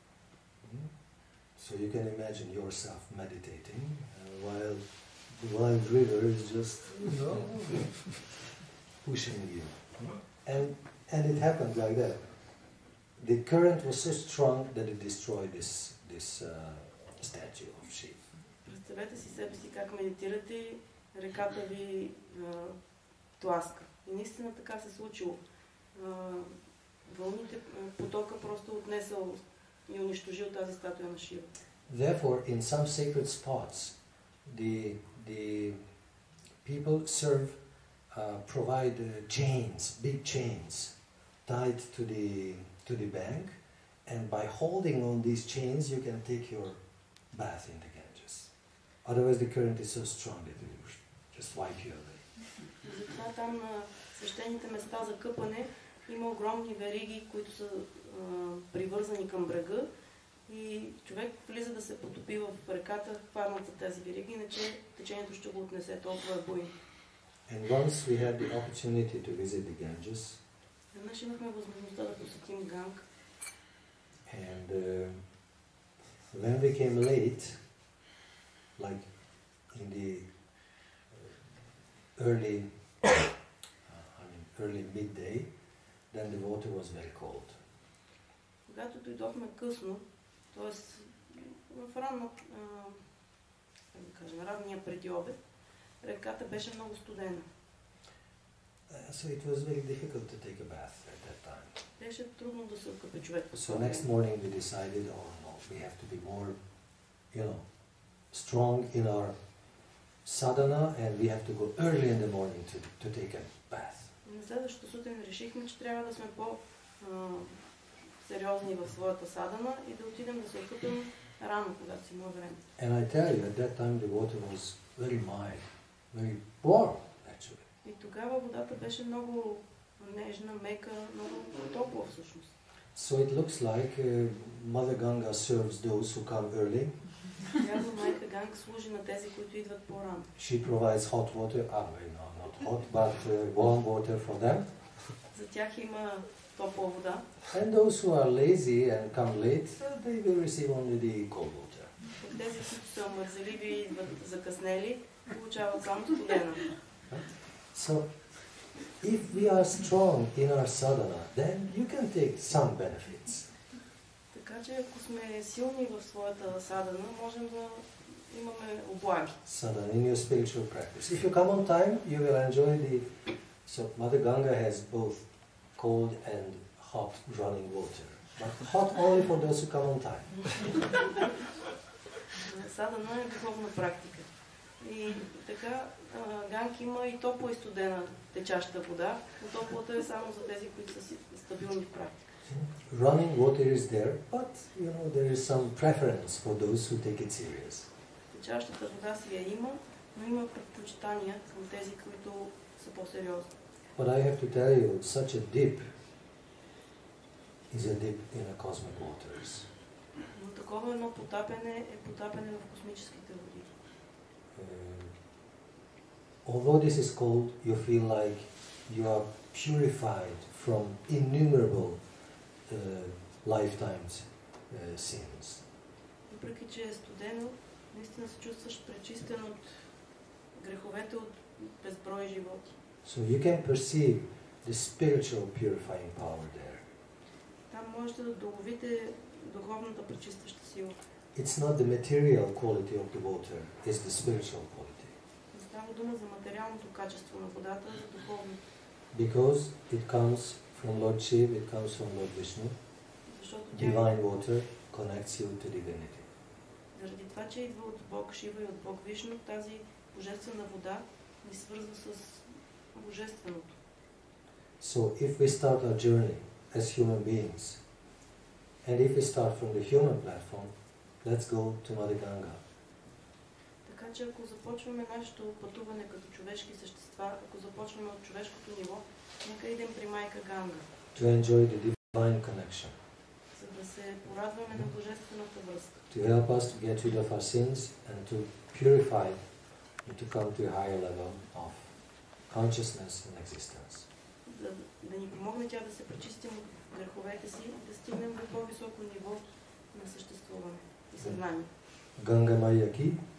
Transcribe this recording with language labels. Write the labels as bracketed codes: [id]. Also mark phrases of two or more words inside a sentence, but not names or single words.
[en] So you can imagine yourself meditating while the wild river is just, pushing you. And it happened like that. The current was so strong that it destroyed this statue of Shiva. [bg] Представете си себе си как медитирате и реката ви тласка. И наистина така се случило. Вълните, потока просто отнесъл и унищожил тази статуя на Шива. [en] Therefore, in some sacred spots, the people provide chains, big chains, tied to the bank, and by holding on these chains, you can take your bath in the Ganges. Otherwise, the current is so strong that it will just wipe you away. [bg] Затова там на свещените места за къпане има огромни вериги, които са привързани към брега и човек влиза да се потопи в реката, хванат за тези вериги, иначе течението ще го отнесе, толкова е буйно. [en] And once we had the opportunity to visit the Ganges. [bg] Веднъж имахме възможността да посетим Ганг. [en] And when we came late, like in the early midday, then the water was very cold. [bg] Когато дойдохме късно, т.е. в ранния преди обед, реката беше много студена. [en] So it was very difficult to take a bath at that time. [bg] Беше трудно да се окъпе човек. [en] So next morning we decided, oh no, we have to be more, strong in our sadhana, and we have to go early in the morning to take a bath. [bg] На следващата сутрин решихме, че трябва да сме по-сериозни в своята садана и да отидем да се окъпим рано, когато си има време. [en] And I tell you, at that time the water was very mild, very warm actually. [bg] И тогава водата беше много нежна, мека, много топла всъщност. [en] So it looks like Mother Ganga serves those who come early. [bg] Явно майка Ганг служи на тези, които идват по-рано. [en] She provides hot water, not hot, but warm water for them. [bg] За тях има топла вода. [en] And those who are lazy and come late, they will receive only the cold water. [bg] Тези, които са мързеливи и идват закъснели, получават само студена. [en] So, if we are strong in our sadhana, then you can take some benefits. [bg] Така че ако сме силни в своята садана, можем да имаме облаги. [en] Sadhana in your spiritual practice. If you come on time, you will enjoy the... So, Mother Ganga has both cold and hot running water. But hot only for those who come on time. [bg] Садана е духовна практика. И така, ганг има и топла и студена течаща вода, но топлата е само за тези, които са стабилни в практика. [en] Running water is there, but there is some preference for those who take it serious. [bg] Течащата вода си я има, но има предпочитания към тези, които са по-сериозни. [en] But I have to tell you, such a dip is a dip in the cosmic waters. [bg] Но такова едно потапяне е потапяне в космическите води. [en] Although this is cold, you feel like you are purified from innumerable lifetimes sins. [bg] Въпреки че е студено, наистина се чувстваш пречистен от греховете от безброй животи. [en] So you can perceive the spiritual purifying power there. [bg] Там можете да доловите духовната пречистваща сила. [en] It's not the material quality of the water, it's the spiritual quality. [bg] Не става дума за материалното качество на водата, а за духовното. [en] Because it comes from Lord Shiva, it comes from Lord Vishnu. Divine water connects you to divinity. [bg] Заради това, че идва от Бог Шива и от Бог Вишну, тази божествена вода ни свързва с божественото. [en] So if we start our journey as human beings, and if we start from the human platform, let's go to Mother Ganga. [bg] Така че ако започваме нашето пътуване като човешки същества, ако започваме от човешкото ниво, нека идем при майка Ганга. [en] To enjoy the divine connection. [bg] За да се порадваме на божествената връзка. [en] To help us to get rid of our sins and to purify and to come to a higher level of consciousness and existence. [bg] Да ни помогне тя да се пречистим от греховете си и да стигнем до по-високо ниво на съществуване и съзнание. [hi] गंगा मैया की.